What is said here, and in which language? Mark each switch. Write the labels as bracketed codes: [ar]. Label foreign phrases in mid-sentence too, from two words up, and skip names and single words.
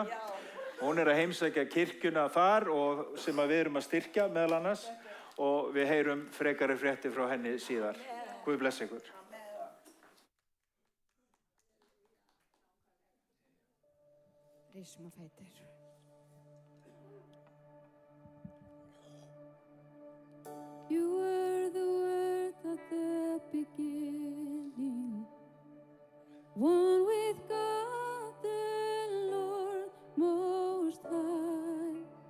[is] Hún að heimsækja kirkjuna þar og sem við erum að styrkja meðal annars og við heyrum frekari fréttir frá henni síðar. Guð bless ykkur. Rísum á fætur. [en] You were the Word at the beginning, one with God the Lord Most High.